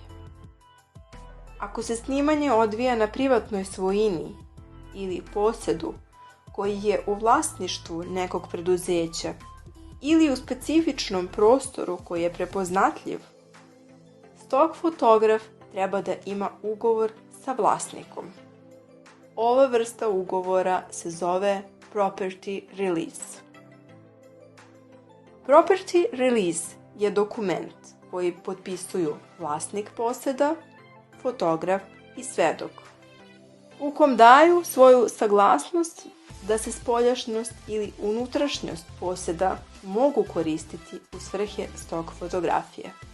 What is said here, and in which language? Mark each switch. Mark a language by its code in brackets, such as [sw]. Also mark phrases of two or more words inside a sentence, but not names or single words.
[sr] Ako se snimanje odvija na privatnoj svojini ili posedu koji je u vlasništvu nekog preduzeća ili u specifičnom prostoru koji je prepoznatljiv, stok fotograf treba da ima ugovor sa vlasnikom. Ova vrsta ugovora se zove [en] property release. Property release [sr] je dokument koji potpisuju vlasnik poseda, fotograf i svedok, u kom daju svoju saglasnost da se spoljašnjost ili unutrašnjost poseda mogu koristiti u svrhe stok fotografije.